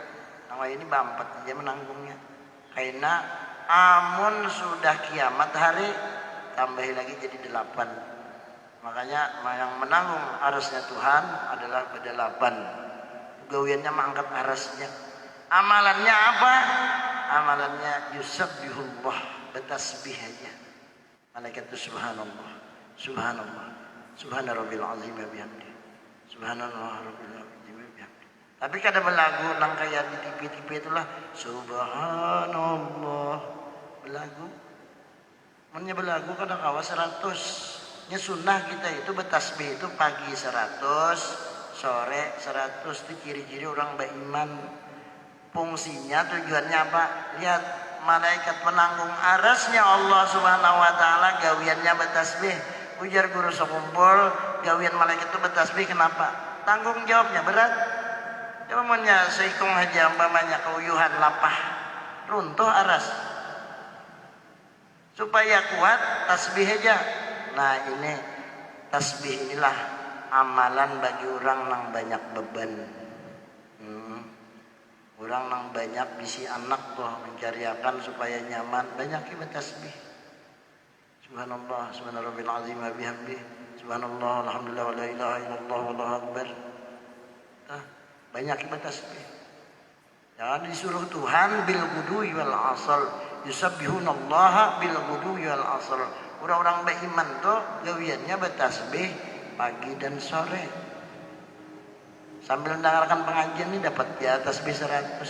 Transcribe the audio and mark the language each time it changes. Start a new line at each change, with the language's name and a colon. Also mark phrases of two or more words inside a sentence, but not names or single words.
Banjar: Wayah ini bampat dia menanggungnya. Karena amun sudah kiamat hari tambahi lagi jadi 8.
Indonesian: Makanya yang menanggung arasnya Tuhan adalah ke-8.
Banjar: Gawiannya mengangkat arasnya.
Indonesian: Amalannya apa? Amalannya yusabbihullah, bertasbih aja. Malaikat itu
Arabic: سبحان الله، سبحان الله، سبحان ربي العظيم وبحمده. سبحان الله ربي العظيم وبحمده.
Banjar: Tapi kada belagu nang kayak di TV-TV itulah subhanallah. Belagu. Munnya belagu kada kawa 100.
Indonesian: Nya sunnah kita itu bertasbih itu pagi 100, sore 100 itu ciri-ciri orang beriman. Fungsinya tujuannya apa?
Banjar: Lihat malaikat penanggung arasnya Allah Subhanahu wa Ta'ala gawiannya bertasbih. Ujar guru sekumpul gawian malaikat itu bertasbih kenapa? Tanggung jawabnya berat. Coba punya seikung aja umpamanya keuyuhan lapah runtuh aras.
Indonesian: Supaya kuat tasbih aja. Nah ini tasbih inilah amalan bagi orang yang banyak beban.
Banjar: Orang yang banyak bisi anak tuh mencariakan supaya nyaman banyak ibadah tasbih.
Arabic: سبحان الله، سبحان ربي العظيم وبحمده. سبحان الله، الحمد لله ولا إله إلا الله والله أكبر.
Indonesian: Banyak ibadah tasbih. Jangan disuruh Tuhan
Arabic: بالغدو والآصال. يسبحون الله بالغدو والآصال.
Banjar: Orang-orang beriman tuh gawiannya bertasbih pagi dan sore.
Indonesian: Sambil mendengarkan pengajian ini dapat di atas tasbih 100.